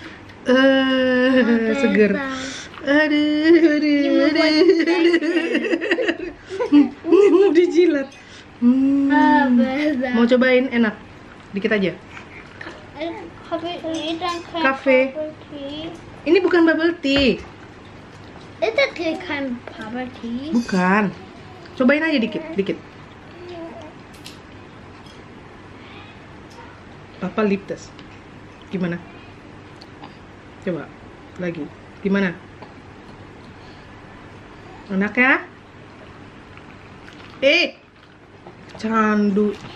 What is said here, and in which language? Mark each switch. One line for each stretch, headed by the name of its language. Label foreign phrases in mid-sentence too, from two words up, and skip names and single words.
Indonesian: Seger. Aduh. Dijilat. Mau cobain enak? Dikit aja. Kafe. Ini bukan
English: bubble tea.
German: Ist das hier kein
English: Bubble Tea?
Indonesian: Bukan. Cobain aja dikit. Papa liptes. Gimana? Coba lagi. Gimana? Enak ya? Candu.